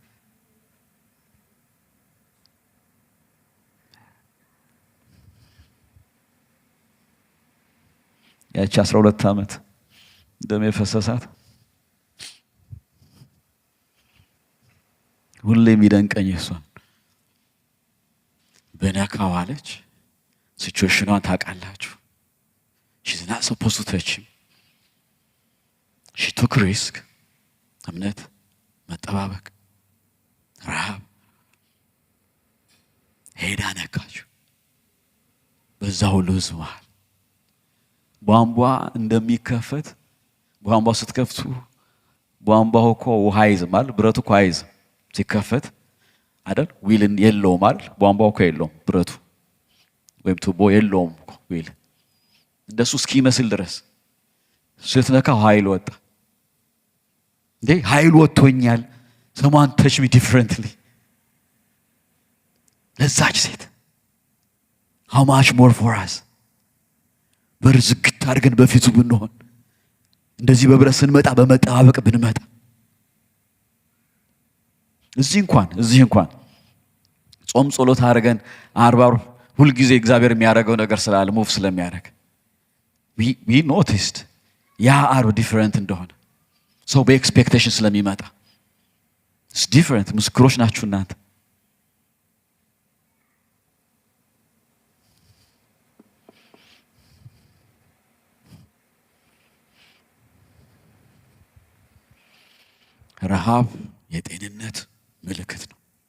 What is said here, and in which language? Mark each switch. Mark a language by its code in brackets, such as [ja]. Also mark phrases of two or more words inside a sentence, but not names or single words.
[am] ያቺ 12 ዓመት ደም የፈሰሳት ሁሌ የሚደንቀኝ እሷን በነካው አለች። ሲቹዌሽኗን ታውቃላችሁ። [en] she's not supposed to touch him. she took risk. [am] እምነት፣ መጠባበቅ፣ ረሃብ ሄዳ ነካችሁ። በዛ ሁሉ ህዝብ መሃል ቧንቧ እንደሚከፈት ቧንቧ ስትከፍቱ ቧንቧው እኮ ውሃ ይዝማል። ብረቱ እኮ አይዝም ሲከፈት አይደል? ዊልን የለውም አይደል? ቧንቧው እኮ የለውም ብረቱ ወይም ቱቦ የለውም እኮ ዊል። እንደሱ እስኪመስል ድረስ ስትነካው ኃይል ወጣ። እንዴ ኃይል ወጥቶኛል። [en] someone touch me differently። [am] ለዛች ሴት [en] how much more for us። [am] በርዝግት አድርገን በፊቱ ብንሆን፣ እንደዚህ በብረት ስንመጣ በመጠባበቅ ብንመጣ፣ እዚህ እንኳን ጾም ጸሎት አድርገን 40 ሁልጊዜ እግዚአብሔር የሚያደርገው ነገር ስላለ ሙቭ ስለሚያደርግ [en] we noticed [am] ያ አርብ ዲፈረንት እንደሆነ ሰው በኤክስፔክቴሽን ስለሚመጣ [en] it's different። [am] ምስክሮች ናችሁ እናንተ። ረሃብ የጤንነት ምልክት ነው።